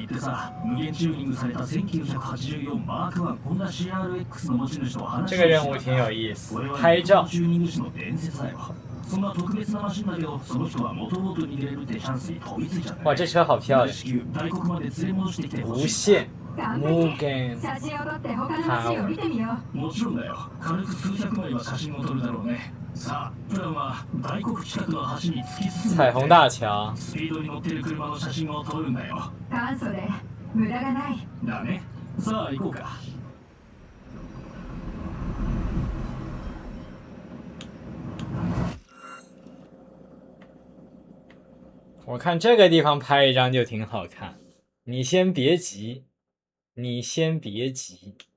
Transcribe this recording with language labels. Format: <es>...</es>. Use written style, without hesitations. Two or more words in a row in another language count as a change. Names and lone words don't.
<zh>这个任务挺有意思，拍照。哇，这车好漂亮！无限 Mugen Power。</zh> <ja>もちろんだよ。軽く数百枚は写真を撮るだろうね。さあ、プランは大黒近くの橋に突き進んで、</ja> <zh>彩虹大橋。</zh> <ja>スピードに乗ってる車の写真を撮るんだよ。簡素で無駄がない。だね。さあ行こうか。</ja> <zh>我看这个地方拍一张就挺好看。你先别急，你先别急。</zh>